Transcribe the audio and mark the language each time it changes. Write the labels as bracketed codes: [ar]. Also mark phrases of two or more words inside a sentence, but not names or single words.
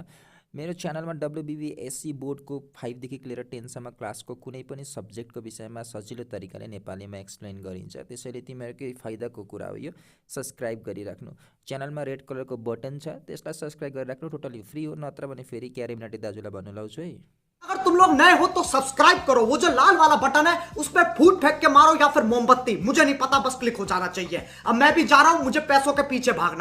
[ne] मेरो च्यानलमा WBBSC बोर्डको 5 देखि लिएर 10 सम्म क्लासको कुनै पनि सब्जेक्टको विषयमा सजिलो तरिकाले नेपालीमा एक्सप्लेन गरिन्छ। त्यसैले तिमीहरूकै फाइदाको कुरा हो यो, सब्सक्राइब गरिराख्नु। च्यानलमा रेड कलरको बटन छ, त्यसलाई सब्सक्राइब गरिराख्नु, [en] totally free [ne] हो। नत्र भने फेरि क्यारेमिनाटी दाजुलाई भन्नु लाउँछु है। [hi] अगर तुम लोग नए हो तो सब्सक्राइब करो, वो जो लाल वाला बटन है उस पर फूट फेंक के मारो या फिर मोमबत्ती, मुझे नहीं पता, बस क्लिक हो जाना चाहिए। अब मैं भी जा रहा हूं, मुझे पैसों के पीछे भागना है।